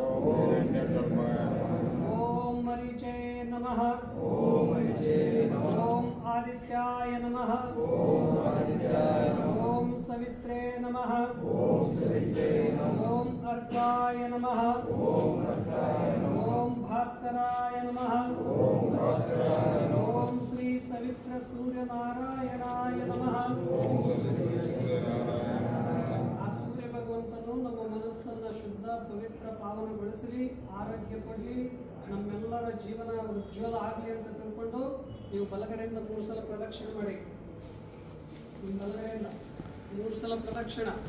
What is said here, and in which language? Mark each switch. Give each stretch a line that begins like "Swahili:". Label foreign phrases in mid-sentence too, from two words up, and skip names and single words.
Sanskrit: ಓಂ ಮರೀಚೇ ನಮಃ ಓಂ ಆದಿತ್ಯಾಯ ನಮಃ ಓಂ ಸವಿತ್ರೇ ನಮಃ ಓಂ ಅರ್ಕಾಯ ನಮಃ ಓಂ ಭಾಸ್ಕರಾಯ ನಮಃ ಓಂ ಶ್ರೀ ಸವಿತ್ರ ಸೂರ್ಯನಾರಾಯಣಾಯ ನಮಃ
Kannada: ಆ ಸೂರ್ಯ ಭಗವಂತನು ನಮ್ಮ ಮನಸ್ಸನ್ನು ಶುದ್ಧ ಪವಿತ್ರ ಪಾವನಗೊಳಿಸಲಿ ಆರೋಗ್ಯ ಕೊಡಲಿ ನಮ್ಮೆಲ್ಲರ ಜೀವನ ಉಜ್ವಲ ಆಗಲಿ ಅಂತ ತಿಳ್ಕೊಂಡು ನೀವು ಬಲಗಡೆಯಿಂದ 3 ಸಲ ಪ್ರದಕ್ಷಿಣೆ ಮಾಡಿ ನಿಮ್ಮ ಬಲಗಡೆಯಿಂದ 3 ಸಲ ಪ್ರದಕ್ಷಿಣ